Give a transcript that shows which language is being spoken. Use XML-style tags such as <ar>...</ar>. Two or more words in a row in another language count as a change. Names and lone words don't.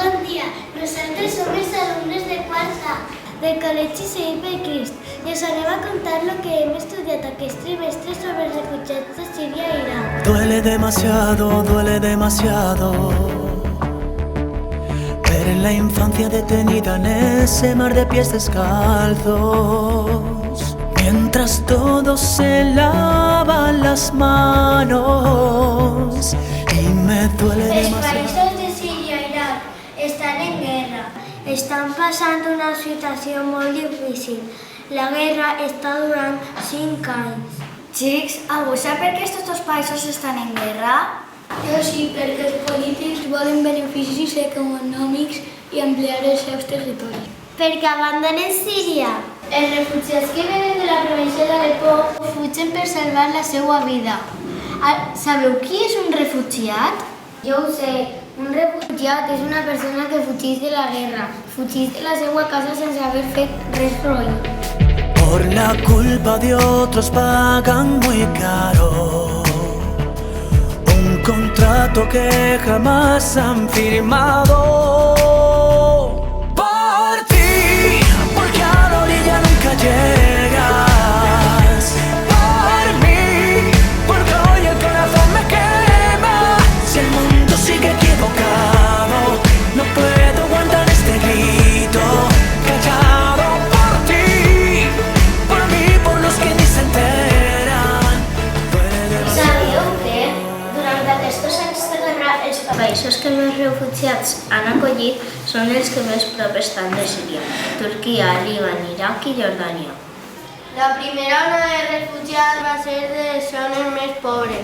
<ca>dia. Nosaltres som els alumnes de quarta del Col·legi Seguit per Crist i us anem a contar el que hem estudiat aquest trimestre sobre els refugiats de Síria i Irak.</ca> <es>Duele demasiado ver la infancia detenida en ese mar de pies descalzos, mientras todos se lavan las manos y me duele demasiado.</es> <ca>Els països de Síria i Irak estan en guerra. Estan passant una situació molt difícil. La guerra està durant 5 anys. Xics, algú sap per què aquests dos països estan en guerra? Jo sí, perquè els polítics volen beneficis econòmics i ampliar els seus territoris. Perquè abandonen Síria. Els refugiats que venen de la província d'Alepo fugen per salvar la seva vida. Sabeu qui és un refugiat? Jo ho sé. Un refugiat és una persona que fugeix de la guerra, fugeix de la seva casa sense haver fet res roïn.</ca> <es>Por la culpa de otros pagan muy caro un contrato que jamás han firmado. Por ti, porque a la orilla nunca llegas. Por mí, porque hoy el corazón me quema. Si el mundo sigue equivocado, no puedo aguantar este grito callado. Por ti, por mí, por los que ni se enteran.</es> <ca>Sabíeu que durant aquests anys de guerra els països que més refugiats han acollit són els que més prop estan de Síria: Turquia, Líban, Iraq i Jordània. La primera ona de refugiats va ser de les zones més pobres.</ca>